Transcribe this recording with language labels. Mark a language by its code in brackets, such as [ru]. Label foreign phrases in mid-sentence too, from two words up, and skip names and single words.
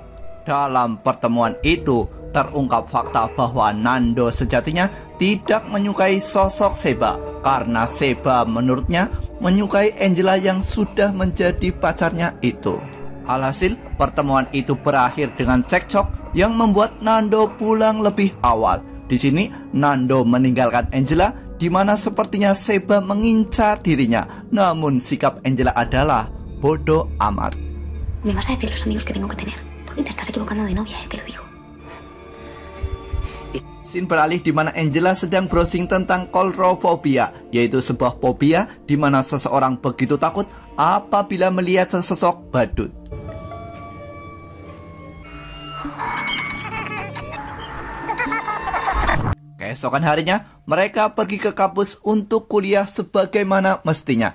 [id] Dalam pertemuan itu, terungkap fakta bahwa Nando sejatinya tidak menyukai sosok Seba karena Seba menurutnya menyukai Angela yang sudah menjadi pacarnya itu. Alhasil, pertemuan itu berakhir dengan cekcok yang membuat Nando pulang lebih awal. Di sini, Nando meninggalkan Angela, di mana sepertinya Seba mengincar dirinya. Namun sikap Angela adalah bodoh amat. [es] Me vas a decir los amigos que tengo que tener, porque te estás equivocando de novia, te lo digo. [id] Scene beralih di mana Angela sedang browsing tentang coulrophobia, yaitu sebuah fobia di mana seseorang begitu takut apabila melihat sesosok badut. Keesokan harinya, mereka pergi ke kampus untuk kuliah sebagaimana mestinya.